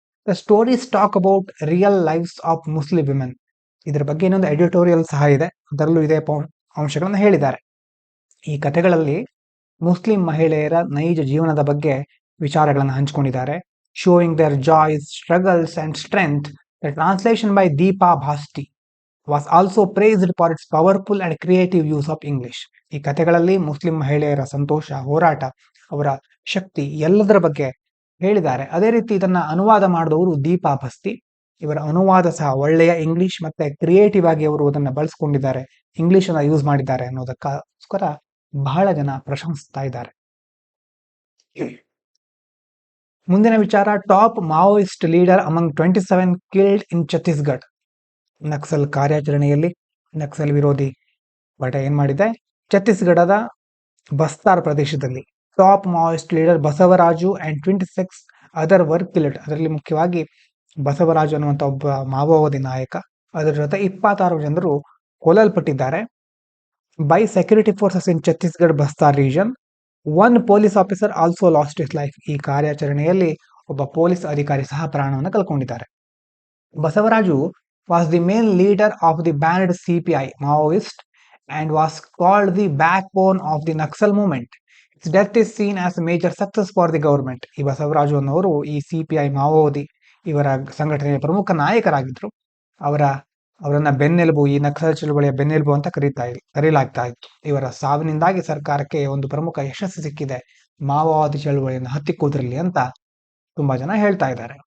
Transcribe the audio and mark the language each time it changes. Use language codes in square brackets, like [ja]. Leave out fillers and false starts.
[en] The stories talk about real lives of Muslim women. [kn] ಇದರ ಬಗ್ಗೆ ಇನ್ನೊಂದು ಎಡಿಟೋರಿಯಲ್ ಸಹ ಇದೆ, ಅದರಲ್ಲೂ ಇದೇ ಅಂಶಗಳನ್ನು ಹೇಳಿದ್ದಾರೆ. ಈ ಕಥೆಗಳಲ್ಲಿ ಮುಸ್ಲಿಂ ಮಹಿಳೆಯರ ನೈಜ ಜೀವನದ ಬಗ್ಗೆ ವಿಚಾರಗಳನ್ನು ಹಂಚಿಕೊಂಡಿದ್ದಾರೆ. [en] Showing their joys, struggles and strength. The translation by Deepa Bhasthi was also praised for its powerful and creative use of English. [kn] ಈ ಕಥೆಗಳಲ್ಲಿ ಮುಸ್ಲಿಂ ಮಹಿಳೆಯರ ಸಂತೋಷ, ಹೋರಾಟ, ಅವರ ಶಕ್ತಿ ಎಲ್ಲದರ ಬಗ್ಗೆ ಹೇಳಿದ್ದಾರೆ. ಅದೇ ರೀತಿ ಇದನ್ನ ಅನುವಾದ ಮಾಡಿದವರು ದೀಪಾ ಭಸ್ತಿ. ಇವರ ಅನುವಾದ ಸಹ ಒಳ್ಳೆಯ ಇಂಗ್ಲಿಷ್ ಮತ್ತೆ ಕ್ರಿಯೇಟಿವ್ ಆಗಿ ಅವರು ಅದನ್ನ ಬಳಸ್ಕೊಂಡಿದ್ದಾರೆ, ಇಂಗ್ಲಿಷ್ ಅನ್ನ ಯೂಸ್ ಮಾಡಿದ್ದಾರೆ ಅನ್ನೋದಕ್ಕೋಸ್ಕರ ಬಹಳ ಜನ ಪ್ರಶಂಸಿಸ್ತಾ ಇದ್ದಾರೆ. ಮುಂದಿನ ವಿಚಾರ, [en] Top Maoist leader among 27 killed in Chhattisgarh. [kn] ನಕ್ಸಲ್ ಕಾರ್ಯಾಚರಣೆಯಲ್ಲಿ ನಕ್ಸಲ್ ವಿರೋಧಿ ಬಟ ಏನ್ ಮಾಡಿದೆ, ಛತ್ತೀಸ್ಗಢದ ಬಸ್ತಾರ್ ಪ್ರದೇಶದಲ್ಲಿ top Maoist leader Basavaraju [en] And 26 other were killed. [kn] ಅದರಲ್ಲಿ ಮುಖ್ಯವಾಗಿ ಬಸವರಾಜು ಅನ್ನುವಂಥ ಒಬ್ಬ ಮಾವೋವಾದಿ ನಾಯಕ, ಅದರ ಜೊತೆ 26 ಜನರು ಕೊಲ್ಲಲ್ಪಟ್ಟಿದ್ದಾರೆ [en] By security forces in Chhattisgarh Bastar region. One police officer also lost his life. [kn] ಈ ಕಾರ್ಯಾಚರಣೆಯಲ್ಲಿ ಒಬ್ಬ ಪೊಲೀಸ್ ಅಧಿಕಾರಿ ಸಹ ಪ್ರಾಣವನ್ನು ಕಳ್ಕೊಂಡಿದ್ದಾರೆ. [en] Basavaraju was the main leader of the banned CPI Maoist and was called the backbone of the Naxal movement. Its death is seen as a major success for the government. [kn] ಈ ಬಸವರಾಜು ಅನ್ನೋರು ಈ CPI ಮಾವೋವಾದಿ ಇವರ ಸಂಘಟನೆಯ ಪ್ರಮುಖ ನಾಯಕರಾಗಿದ್ರು. ಅವರನ್ನ ಬೆನ್ನೆಲುಬು, ಈ ನಕ್ಸಲ್ ಚಳುವಳಿಯ ಬೆನ್ನೆಲುಬು ಅಂತ ಕರೀಲಾಗ್ತಾ ಇತ್ತು. ಇವರ ಸಾವಿನಿಂದಾಗಿ ಸರ್ಕಾರಕ್ಕೆ ಒಂದು ಪ್ರಮುಖ ಯಶಸ್ಸು ಸಿಕ್ಕಿದೆ ಮಾವೋವಾದಿ ಚಳುವಳಿಯನ್ನು ಹತ್ತಿಕ್ಕುವುದರಲ್ಲಿ ಅಂತ ತುಂಬಾ ಜನ ಹೇಳ್ತಾ ಇದ್ದಾರೆ.